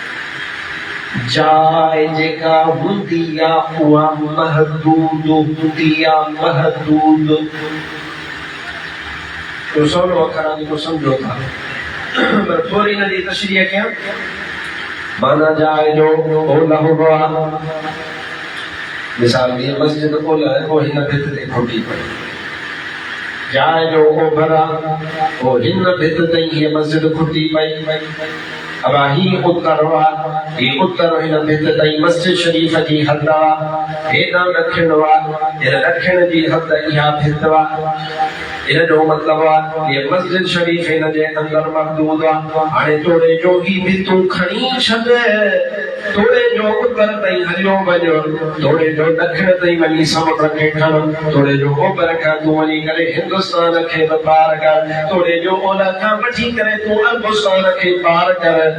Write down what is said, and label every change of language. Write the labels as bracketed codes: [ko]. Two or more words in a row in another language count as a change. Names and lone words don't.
[sd] जाए जेका हूंदी आहे उहा महदूद हूंदी आहे महदूद तो सवलो अखर आहे जेको सम्झो था पर थोरी हिन जी तशरीह कयां माना जाए जो ओला हूंदो आहे मिसाल ये मस्जिद ओला है वो हिन भित ते खुटी पई जाए जो ओभर आहे वो हिन भित ते ये मस्जिद खुटी पई अब ही उत्तर हुआ ये उत्तर हिन भित ताईं मस्जिद शरीफ जी हद आहे हेॾां ॾखिण हुआ हिन ॾखिण जी हद इहा भित आहे इन जो मतिलबु आहे ये मस्जिद शरीफ हिन जे अंदरि महदूद आहे हाणे तोड़े जो ही भितूं खणी छॾ थोड़े जो उत्तर ताईं हलियो वञो, थोड़े जो ॾखिण ताईं वञी समुंड खे खण, थोड़े जो ओभर खां तूं वञी करे हिंदुस्तान खे बि पार कर, थोड़े जो ओलह खां वठी करे तूं अरबुस्तान खे पार कर।